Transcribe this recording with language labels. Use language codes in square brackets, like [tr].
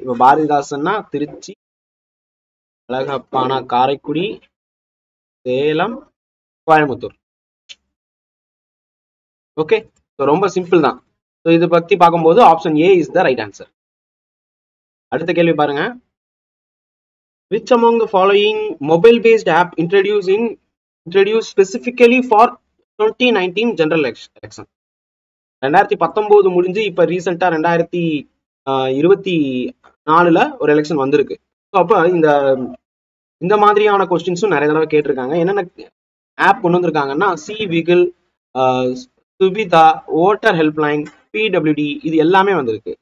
[ta] இப்ப பாரதிதாசன்னா திருச்சி, அழகப்பானா காரைக்குடி, சேலம், கோயம்புத்தூர். ஓகே, ரொம்ப சிம்பிள் தான். ஸோ இதை பத்தி பார்க்கும்போது [en] Option A is the right answer. [ta] அடுத்த கேள்வி பாருங்க. [en] Which among the following mobile-based app introduced specifically for 2019 general election? [ta] 2019 முடிஞ்சு இப்ப ரீசெண்டா 2024 ஒரு எலெக்ஷன் வந்திருக்கு. அப்ப இந்த மாதிரியான கொஸ்டின்ஸும் நிறைய தடவை கேட்டிருக்காங்க. என்னென்ன ஆப் கொண்டு வந்திருக்காங்கன்னா, C விகில், Subitha, voter helpline, PWD, இது எல்லாமே வந்திருக்கு.